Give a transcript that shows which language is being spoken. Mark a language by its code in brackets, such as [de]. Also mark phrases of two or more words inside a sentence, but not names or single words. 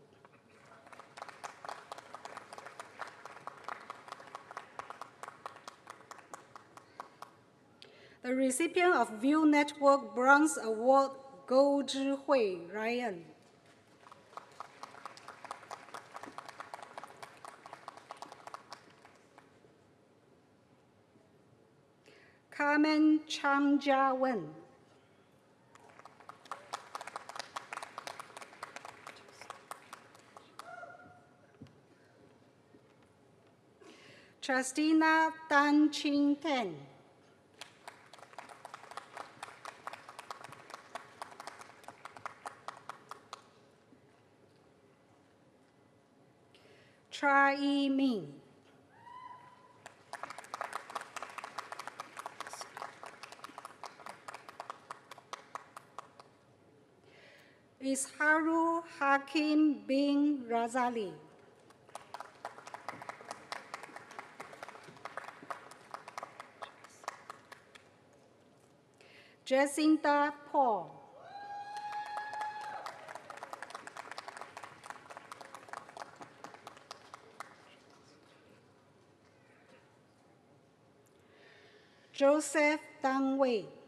[en] The recipient of View Network Bronze Award, Go Zhihui Ryan. Carmen Chang Jia Wen. Justina Tan Ching Ten. Tra Yi Ming. Isharu Hakim bin Razali. Jacinta Paul. Joseph Dang Wei.